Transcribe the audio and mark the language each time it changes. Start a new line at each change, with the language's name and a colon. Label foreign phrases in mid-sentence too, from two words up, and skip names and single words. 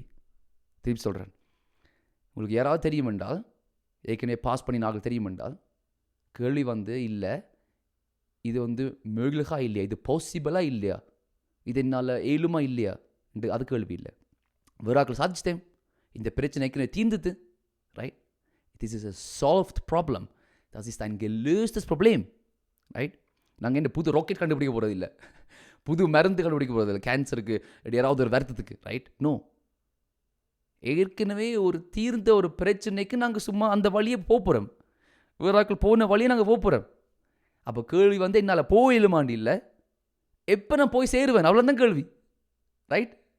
Tamil: திருப்பி சொல்கிறேன், உங்களுக்கு யாராவது தெரியும் என்றால், ஏற்கனவே பாஸ் பண்ணி நாங்கள் தெரியும் என்றால், கேள்வி வந்து இல்லை, இது வந்து möglich இல்லையா, இது பாசிபிளாக இல்லையா, இது என்னால் ஏழுமா இல்லையா என்று அது கேள்வி இல்லை. வேறு ஆக்கள் சாதிச்சிட்டேன், இந்த பிரச்சனைக்கு தீர்ந்தது, ரைட்?
English: This is a solved problem.
German: Das ist ein gelöstes Problem,
Tamil: ரைட்? நாங்கள் என்ன புது ராக்கெட் கண்டுபிடிக்க போகிறது இல்லை, புது மருந்து கண்டுபிடிக்க போகிறது இல்லை, கேன்சருக்கு யாராவது ஒரு வருத்தத்துக்கு, ரைட்? நோ, ஏற்கனவே ஒரு தீர்ந்த ஒரு பிரச்சனைக்கு நாங்கள் சும்மா அந்த வழியை போகிறோம், வேறு ஆக்கள் போன வழியை நாங்கள் போகிறோம். அப்போ கேள்வி வந்து என்னால் போயிலுமாண்டி இல்லை, எப்போ நான் போய் சேருவேன், அவ்வளோதான் கேள்வி, ரைட்?